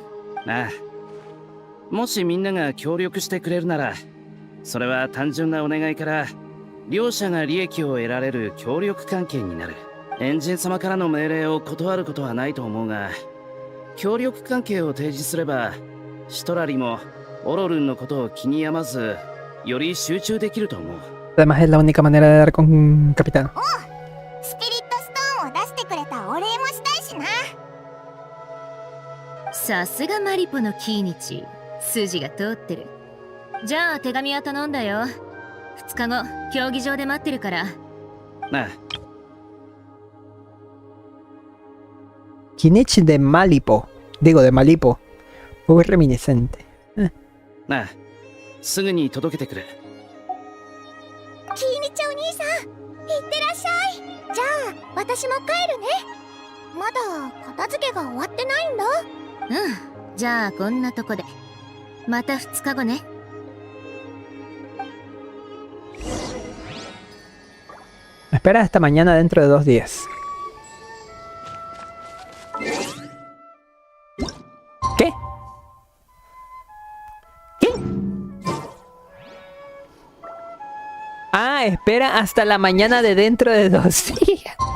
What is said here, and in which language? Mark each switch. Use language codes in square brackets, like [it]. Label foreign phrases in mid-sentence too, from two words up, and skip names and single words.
[ja] ああ、もしみんなが協力してくれるなら、それは単純なお願いから両者が利益を得られる協力関係になる。エンジン様からの命令を断ることはないと思うが、協力関係を提示すればシトラリもオロルンのことを気に病まず、より集中できると思う。 [es] Además es la única manera de dar con Capitán. [ja] スピリットストーンを出してくれたお礼もしたいしな。さすがマリポのキーニチ、筋が通ってる。じゃあ手紙は頼んだよ。2日後競技場で待ってるから。なあ、 [es] Kinichi de Malipo. Digo, de Malipo. Muy reminiscente. [ja] なあ、すぐに届けてくれ。キーニチお兄さん、いってらっしゃい。じゃあ私も帰るね。まだ片付けが終わってないんだ。じゃあこんなとこでまた2日後ね。 [es] Espera hasta mañana dentro de 2 días. ¿Qué? ¿Qué? Ah, espera hasta la mañana de dentro de 2 días.